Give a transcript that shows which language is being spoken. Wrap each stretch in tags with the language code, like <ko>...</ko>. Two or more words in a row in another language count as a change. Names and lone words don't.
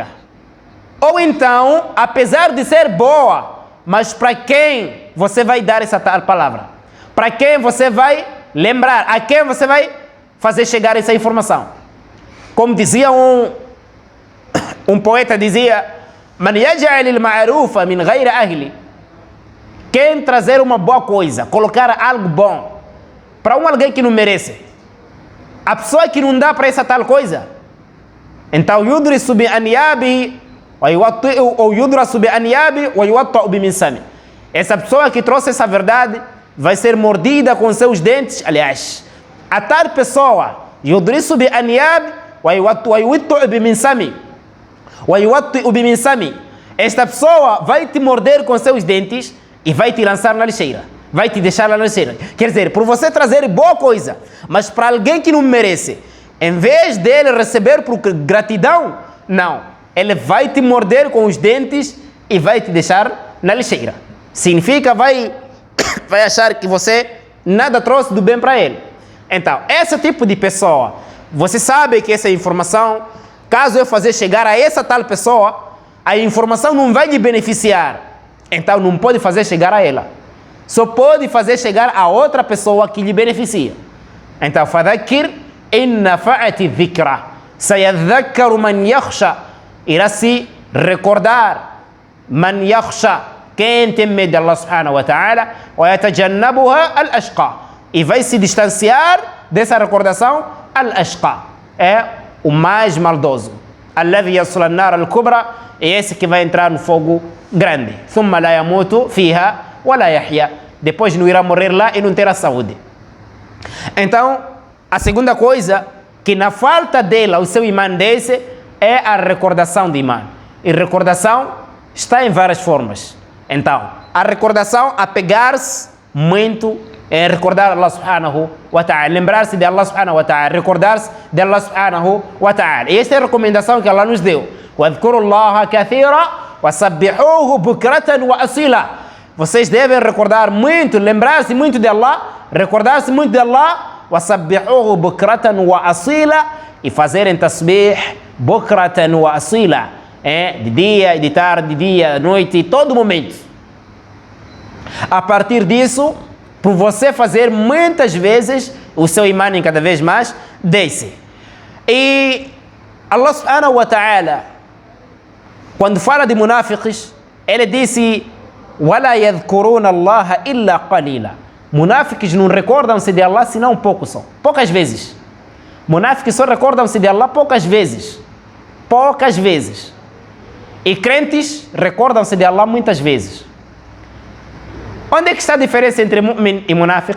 <pt>Ou então, apesar de ser boa, mas para quem você vai dar essa tal palavra? Para quem você vai lembrar? A quem você vai fazer chegar essa informação? Como dizia um poeta, dizia,</pt> <ar>من يجعل المعروف من غير أهله.</ar> <pt>Quem trazer uma boa coisa, colocar algo bom para alguém que não merece. A pessoa que não dá para essa tal coisa, então</pt> <ar>يضرس بأنياب</ar> <pt>ou</pt> <ar>يضرس بأنياب ويوطأ بمنسم.</ar> <pt>Essa pessoa que trouxe essa verdade vai ser mordida com seus dentes. Aliás, a tal pessoa</pt> <ar>يضرس بأنياب ويوطأ بمنسم ويوطأ بمنسم.</ar> <pt>Esta pessoa vai te morder com seus dentes e vai te lançar na lixeira. Vai te deixar lá na lixeira. Quer dizer, por você trazer boa coisa, mas para alguém que não merece, em vez dele receber por gratidão, não. Ele vai te morder com os dentes e vai te deixar na lixeira. Significa, vai achar que você nada trouxe do bem para ele. Então, esse tipo de pessoa, você sabe que essa informação, caso eu fazer chegar a essa tal pessoa, a informação não vai lhe beneficiar. Então, não pode fazer chegar a ela. Só pode fazer chegar a outra pessoa que lhe beneficia. Então,</pt> <ar>فَذَكِّرْ إِنْ نَفَعَتِ الذِّكْرَ سَيَذَّكَّرُ مَنْ يَخْشَى.</ar> <pt>Irá se recordar</pt> <ar>من يخشى,</ar> <pt>quem tem medo de</pt> <ar>الله سبحانه وتعالى, وَيَتَجَنَّبُهَا الْأَشْقَى.</ar> <pt>E vai se distanciar dessa recordação, al-ashqa, é o mais maldoso.</pt> <ar>الَّذِي يَصْلَى النَّارَ الْكُبْرَى,</ar> <pt>é esse que vai entrar no fogo grande.</pt> <ar>ثُمَّ لَا يَمُوتُ فِيهَا وَلَا يَحْيَى.</ar> <pt>Depois não irá morrer lá e não terá saúde. Então, a segunda coisa, que na falta dela, o seu imã desse, é a recordação de imã. E recordação está em várias formas. Então, a recordação, apegar-se muito em recordar</pt> <ar>الله سبحانه وتعالى,</ar> <pt>lembrar-se de</pt> <ar>الله سبحانه وتعالى,</ar> <pt>recordar-se de</pt> <ar>الله سبحانه وتعالى.</ar> <pt>E esta é a recomendação que Allah nos deu.</pt> <ar>وَاذْكُرُوا اللَّهَ كَثِيرًا وَسَبِّحُوهُ بُكْرَةً وَأَصِيلًا.</ar> <pt>vocês devem recordar muito, lembrar-se muito de Allah, recordar-se muito de Allah,</pt> <ar>وَسَبِّحُوهُ بُكْرَةً وَأَصِيلًا,</ar> <pt>e fazerem</pt> <ar>تسبيح بكرة وأصيلا,</ar> <pt>de dia, de tarde, de dia, de noite, todo momento. A partir disso, por você fazer muitas vezes, o seu imã cada vez mais desce. E</pt> <ar>الله سبحانه وتعالى,</ar> <pt>quando fala de munafiqes, ele disse:</pt> <ar>وَلَا يَذْكُرُونَ اللَّهَ إِلَّا قَلِيلًا.</ar> <pt>Munafiqes não recordam-se de Allah senão pouco só, poucas vezes. Munafiqes só recordam-se de Allah poucas vezes. Poucas vezes. E crentes recordam-se de Allah muitas vezes. Onde é que está a diferença entre mu'min e munafiq?</pt>